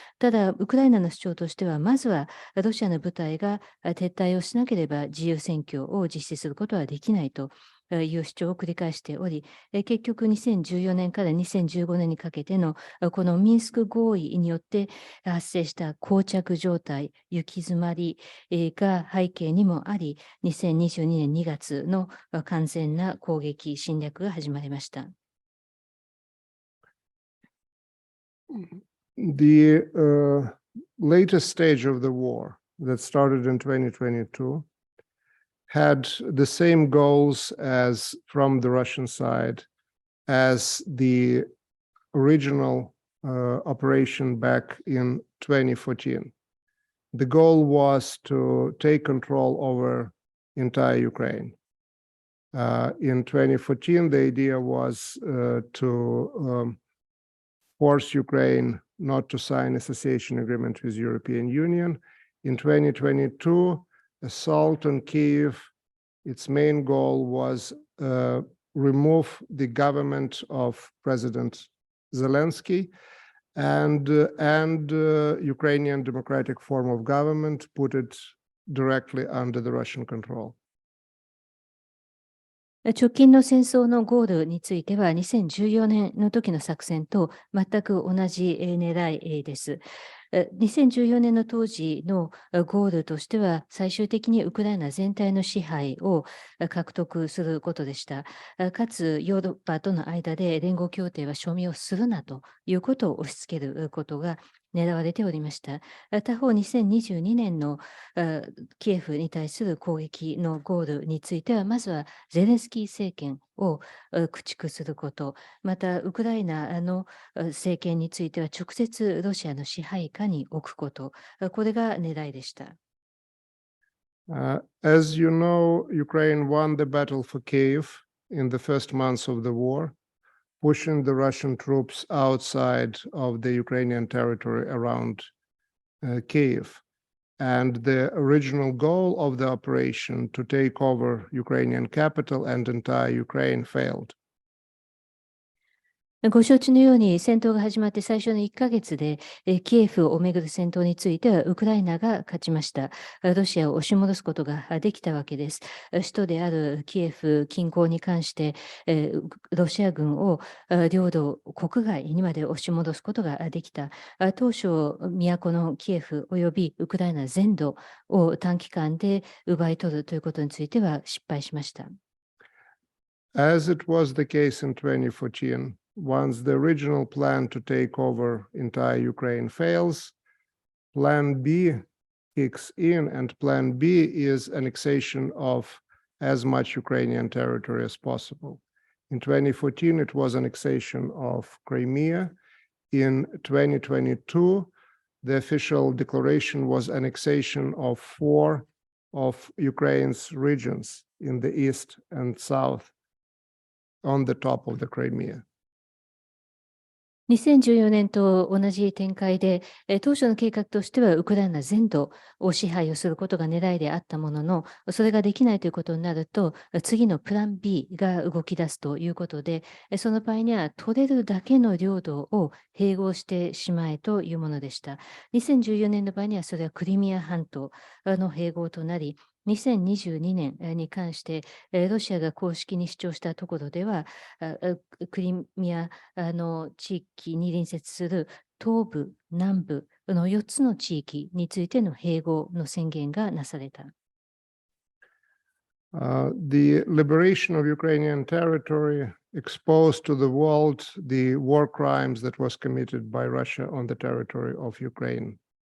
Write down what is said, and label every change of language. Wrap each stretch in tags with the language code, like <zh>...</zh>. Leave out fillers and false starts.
<ja>ただ、ウクライナの主張としては、まずはロシアの部隊が撤退をしなければ自由選挙を実施することはできないという主張を繰り返しており、結局2014年から2015年にかけてのこのミンスク合意によって発生した膠着状態、行き詰まりが背景にもあり、2022年2月の完全な攻撃、侵略が始まりました。</ja> <en>The latest stage of the war that started in 2022 had the same goals as from the Russian side as the original operation back in 2014. The goal was to take control over entire Ukraine. In 2014, the idea was to force Ukraine not to sign association agreement with European Union. In 2022, assault on Kyiv, its main goal was remove the government of President Zelensky and Ukrainian democratic form of government, put it directly under the Russian control.</en> <ja>直近の戦争のゴールについては2014年の時の作戦と全く同じ狙いです。 2014年の当時のゴールとしては最終的にウクライナ全体の支配を獲得することでした。かつヨーロッパとの間で連合協定は署名をするなということを押し付けることが狙われておりました。他方、2022年のキエフに対する攻撃のゴールについては、まずはゼレンスキー政権を駆逐すること、またウクライナの政権については直接ロシアの支配下に置くこと、これが狙いでした。</ja> <en>As you know, Ukraine won the battle for Kyiv in the first months of the war, pushing the Russian troops outside of the Ukrainian territory around Kyiv. And the original goal of the operation to take over Ukrainian capital and entire Ukraine failed.</en> <ja>ご承知のように戦闘が始まって最初の1ヶ月でキエフをめぐる戦闘についてはウクライナが勝ちました。ロシアを押し戻すことができたわけです。首都であるキエフ近郊に関してロシア軍を領土国外にまで押し戻すことができた。当初都のキエフおよびウクライナ全土を短期間で奪い取るということについては失敗しました。</ja> <en>As it was the case in 2014, once the original plan to take over entire Ukraine fails, Plan B kicks in, and Plan B is annexation of as much Ukrainian territory as possible. In 2014, it was annexation of Crimea. In 2022, the official declaration was annexation of 4 of Ukraine's regions in the east and south on the top of the Crimea.</en> <ja>2014年と同じ展開で、当初の計画としてはウクライナ全土を支配をすることが狙いであったものの、それができないということになると、次のプラン B が動き出すということで、その場合には取れるだけの領土を併合してしまえというものでした。 2014年の場合にはそれはクリミア半島の併合となり、2022年に関して、ロシアが公式に主張したところでは、クリミア地域に隣接する東部、南部の4つの地域についての併合の宣言がなされた。</ja> <en>The liberation of Ukrainian territory exposed to the world the war crimes that was committed by Russia on the territory of Ukraine.</en>